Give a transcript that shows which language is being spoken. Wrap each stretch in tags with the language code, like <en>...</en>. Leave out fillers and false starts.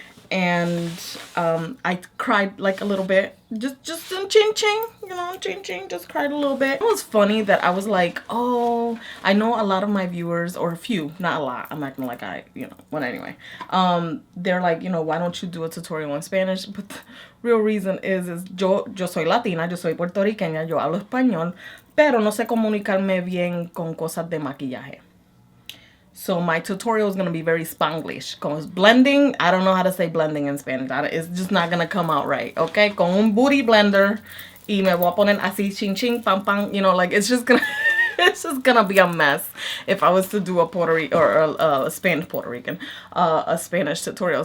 <en>And I cried like a little bit, just in ching-ching, you know, ching-ching, just cried a little bit. It was funny that I was like, oh, I know a lot of my viewers, or a few, not a lot, I'm acting like but anyway, they're like, you know, why don't you do a tutorial in Spanish? But the real reason is</en> <es>yo soy Latina, yo soy puertorriqueña, yo hablo español, pero no sé comunicarme bien con cosas de maquillaje.</es> <en>So my tutorial is going to be very Spanglish. Because blending, I don't know how to say blending in Spanish. It's just not going to come out right. Okay?</en> <es>Con un booty blender. Y me voy a poner así,</es> <en>ching ching, pam pam. You know, like it's just going to... It's just gonna be a mess if I was to do a Puerto Rican or a Spanish Puerto Rican, a Spanish tutorial.</en>